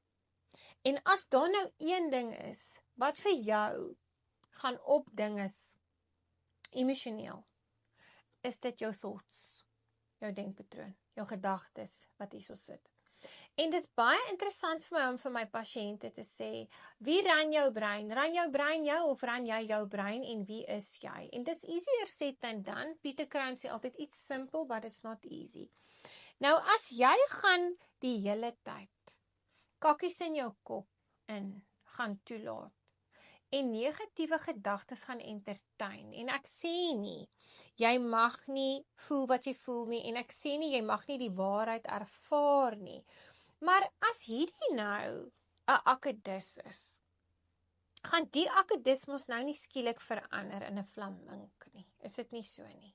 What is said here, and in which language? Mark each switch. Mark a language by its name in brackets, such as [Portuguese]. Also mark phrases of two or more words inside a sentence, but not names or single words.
[Afrikaans] En as daar nou een ding is, wat vir jou gaan opding is, emosioneel, is dit jou thoughts, jou denkpatroon, jou gedagtes wat hierso sit. En dit is baie interessant vir my om vir my pasiënte te sê, wie ran jou brein? Ran jou brein jou of ran jy jou brein en wie is jy? En dis [English] easier said than done. [Afrikaans] Peter Crown sê altyd iets simple, [English] but it's not easy. [Afrikaans] Nou as jy gaan die hele tyd kakkies in jou kop in gaan toelaat en negatiewe gedagtes gaan entertain, en ek sê nie, jy mag nie voel wat jy voel nie, en ek sê nie, jy mag nie die waarheid ervaar nie, maar as hierdie nou 'n akedus is, gaan die akedus mos nou nie skielik verander in 'n flamink nie, is dit nie so nie?